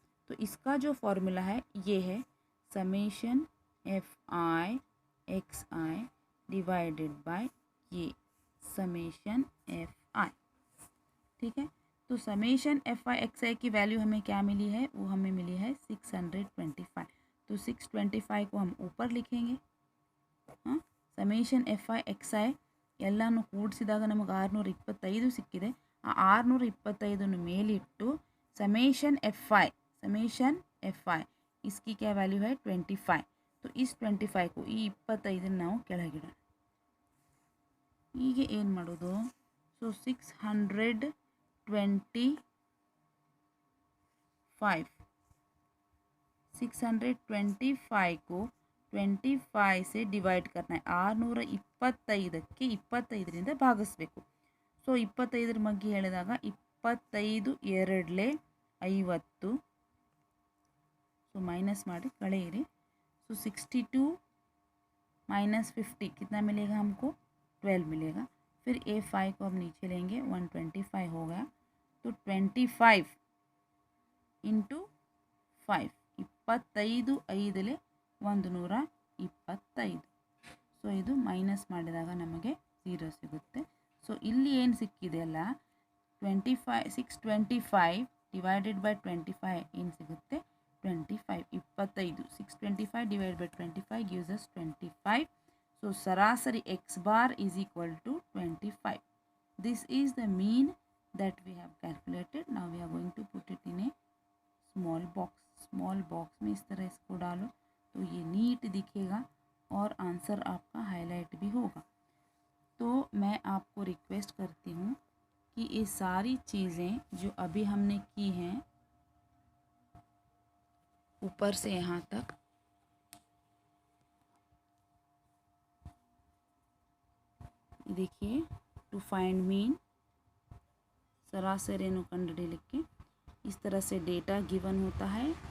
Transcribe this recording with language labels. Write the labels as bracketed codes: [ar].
[hi] तो इसका जो फॉर्मूला है ये है summation FI XI divided by ये समेशन FI। ठीक है, तो समेशन FI XI की वैल्यू हमें क्या मिली है, वो हमें मिली है 625। तो 625 को हम ऊपर लिखेंगे। [kn] हाँ, समेशन FI XI ಎಲ್ಲನೂ ಕೂಡಿಸಿದಾಗ ನಮಗೆ 625 ಸಿಕ್ಕಿದೆ। ಆ 625 ಮೇಲಿಟ್ಟು [hi] समेशन FI इसकी क्या वैल्यू है 25। तो इस 25 को [kn] ಈ 25 ನಾವು ಕೆಳಗಿಡೋಣ। ಈಗ ಏನು ಮಾಡೋದು, ಸೊ [hi] 625 को 25 से डिवाइड करना है। [kn] 625ಕ್ಕೆ 25ರಿಂದ ಭಾಗಿಸಬೇಕು। ಸೊ 25 ಬಗ್ಗೆ ಹೇಳಿದಾಗ 25 2 50, ಸೊ माइनस ಮಾಡಿ कड़ेरी। [hi] सो 62 - 50 कितना मिलेगा हमको, 12 मिलेगा। फिर A5 को अब नीचे लेंगे, 125 हो गया। तो 25 × 5 25 5 125। [kn] ಸೊ ಇದು ಮೈನಸ್ ಮಾಡಿದಾಗ ನಮಗೆ 0 ಸಿಗುತ್ತೆ। ಸೊ ಇಲ್ಲಿ ಏನು ಸಿಕ್ಕಿದೆ ಅಲ್ಲ 625 ಡಿವೈಡೆಡ್ ಬೈ 25 ಏನು ಸಿಗುತ್ತೆ 25 25 [en] 625 divided by 25 gives us 25. So sarasari x⁻ is equal to 25. This is the mean that we have calculated. Now we are going to put it in a small box [hi] में इस तरह इसको डालो तो ये NEET दिखेगा और आंसर आपका हाईलाइट भी होगा। तो मैं आपको रिक्वेस्ट करती हूँ कि ये सारी चीज़ें जो अभी हमने की हैं ऊपर से यहाँ तक, देखिए टू फाइंड मीन सरासरी कंडे लिख के इस तरह से डेटा गिवन होता है।